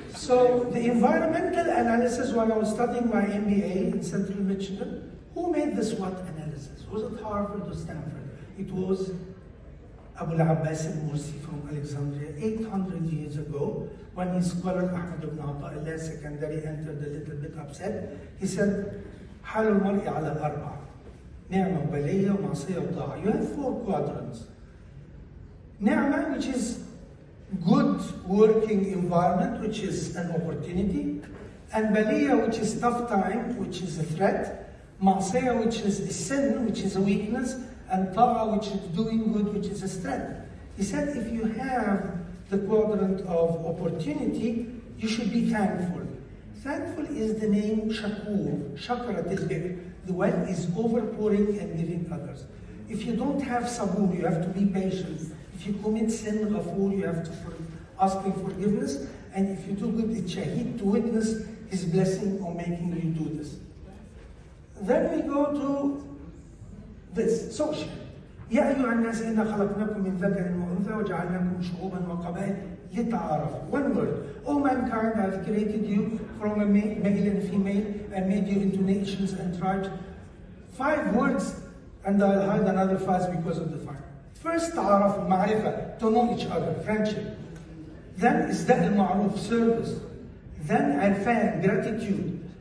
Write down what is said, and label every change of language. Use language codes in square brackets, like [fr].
[en] So the environmental analysis, when I was studying my MBA in Central Michigan, who made the SWOT analysis? Was it Harvard or Stanford? It was Abu al-Abbas al-Mursi from Alexandria 800 years ago, when his scholar Ahmad ibn Ata'illah Secondary entered a little bit upset. He said, [ar] حال المرء على الأربع نعمة وبلية ومعصية وطاعة. [en] You have 4 quadrants. Ni'mah, which is good working environment, which is an opportunity, and Baliya, which is tough time, which is a threat, Ma'siyah, which is a sin, which is a weakness, and Ta'a, which is doing good, which is a strength. He said, if you have the quadrant of opportunity, you should be thankful. Thankful is the name Shakur, Shakarat al-Bir. The well is overpouring and giving others. If you don't have sabur, you have to be patient. If you commit sin, ghafur, you have to ask for forgiveness. And if you do good, it's shaheed to witness his blessing on making you do this. Then we go to this, social. [ar] يا أيها الناس إنا خلقناكم من ذكر وأنثى وجعلناكم شعوبا وقبائل لتعارفوا. [en] One word. O mankind, I have created you from a male and female and made you into nations and tribes. 5 words, and I'll hide another 5 because of the fire. First, تعارف, معرفة, to know each other, friendship. Then إسداء المعروف, service. Then عرفان, gratitude.